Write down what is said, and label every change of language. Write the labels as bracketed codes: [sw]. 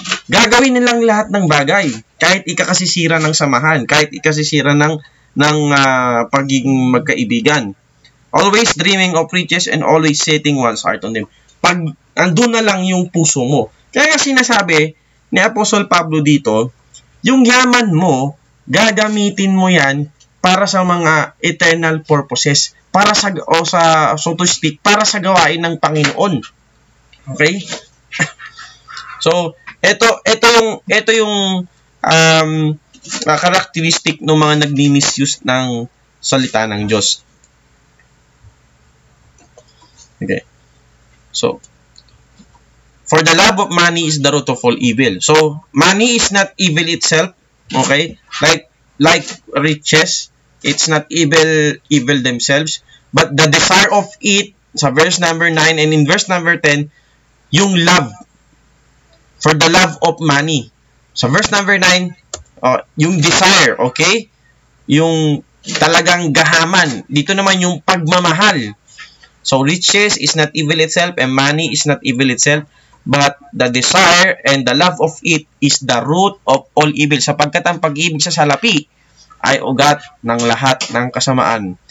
[tl] Gagawin nilang lahat ng bagay. Kahit ikakasisira ng samahan, kahit ikasisira ng pagiging magkaibigan. [en] Always dreaming of riches and always setting one's heart on them. [tl] Pag andun na lang yung puso mo. Kaya sinasabi ni Apostle Pablo dito, yung yaman mo, gagamitin mo yan para sa mga eternal purposes, para so to speak, para sa gawain ng Panginoon. Okay? So, ito yung characteristic ng mga nagmi-misuse ng salita ng Diyos. [en] Okay. So, for the love of money is the root of all evil. So, money is not evil itself. Okay? Like riches, it's not evil themselves. But the desire of it, sa verse number 9 and in verse number 10, yung love. For the love of money. Sa verse number 9, yung desire, okay? [tl] Yung talagang gahaman. Dito naman yung pagmamahal. [en] So, riches is not evil itself and money is not evil itself. But the desire and the love of it is the root of all evil. [tl] Sapagkat ang pag-ibig sa salapi ay ugat ng lahat ng kasamaan.